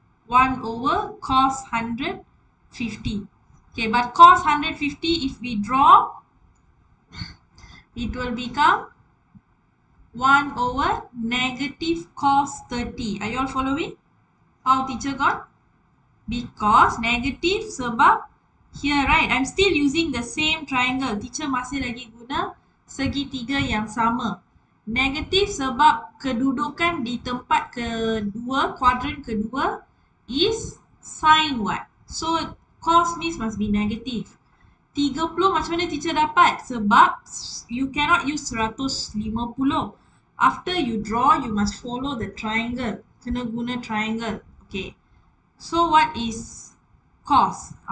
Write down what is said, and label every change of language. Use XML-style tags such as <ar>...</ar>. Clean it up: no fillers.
<en>1 over cos 150. Okay, but cos 150, if we draw, it will become 1 over negative cos 30. Are you all following? How teacher got? Because negative</en> <ms>sebab</ms> <en>here, right? I'm still using the same triangle.</en> <ms>Teacher masih lagi guna segitiga yang sama. Negatif sebab kedudukan di tempat kedua, kuadran kedua</ms> <en>is sin what? So cos means must be negative. 30</en> <ms>macam mana teacher dapat? Sebab</ms> <en>you cannot use 150. After you draw, you must follow the triangle.</en> <ms>Kena guna</ms> <en>triangle. Okay. So what is cos?</en>